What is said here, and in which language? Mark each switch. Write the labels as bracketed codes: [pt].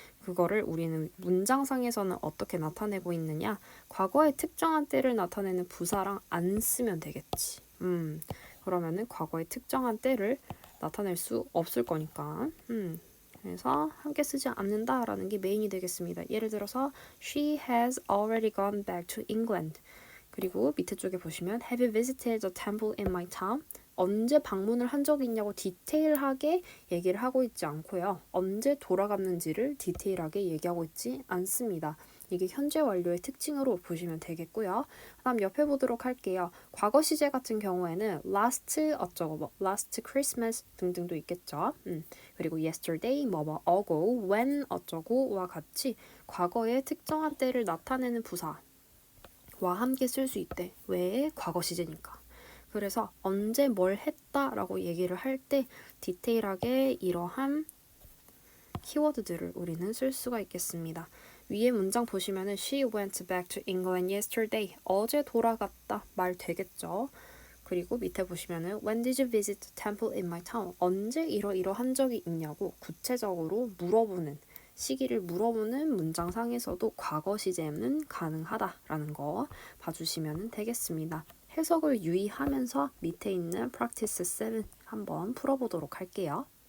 [ko] 그거를 우리는 문장상에서는 어떻게 나타내고 있느냐? 과거의 특정한 때를 나타내는 부사랑 안 쓰면 되겠지. 그러면은 과거의 특정한 때를 나타낼 수 없을 거니까. 그래서 함께 쓰지 않는다라는 게 메인이 되겠습니다. 예를 들어서 [en] She has already gone back to England. [ko] 그리고 밑에 쪽에 보시면 [en] Have you visited a temple in my town? [ko] 언제 방문을 한 적이 있냐고 디테일하게 얘기를 하고 있지 않고요. 언제 돌아갔는지를 디테일하게 얘기하고 있지 않습니다. 이게 현재 완료의 특징으로 보시면 되겠고요. 다음 옆에 보도록 할게요. 과거 시제 같은 경우에는 last 어쩌고 뭐 last Christmas 등등도 있겠죠. 그리고 yesterday 뭐뭐 ago when 어쩌고와 같이 과거의 특정한 때를 나타내는 부사와 함께 쓸 수 있대. 왜? 과거 시제니까. 그래서 언제 뭘 했다라고 얘기를 할 때 디테일하게 이러한 키워드들을 우리는 쓸 수가 있겠습니다. 위에 문장 보시면은 [en] She went back to England yesterday. [ko] 어제 돌아갔다 말 되겠죠. 그리고 밑에 보시면은 [en] When did you visit the temple in my town? [ko] 언제 이러한 적이 있냐고 구체적으로 물어보는 시기를 물어보는 문장상에서도 과거 시제는 가능하다라는 거 봐주시면 되겠습니다. 해석을 유의하면서 밑에 있는 practice 7 한번 풀어보도록 할게요.